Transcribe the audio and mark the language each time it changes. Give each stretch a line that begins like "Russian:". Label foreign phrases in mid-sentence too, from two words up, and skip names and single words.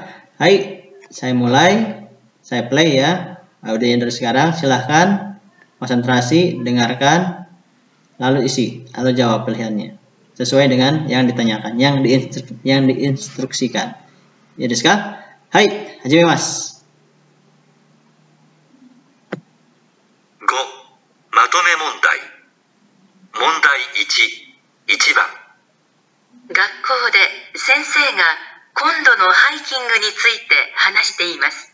Indonesian: Hai, saya mulai, saya play ya. Audionya dari sekarang, silahkan konsentrasi, dengarkan, lalu isi atau jawab pilihannya sesuai dengan yang ditanyakan, yang diinstruksikan. Yes kah? Hai, hajimemasu.
Japanese: 5、まとめ問題。問題1、1番。学校で先生が今度のハイキングについて話しています。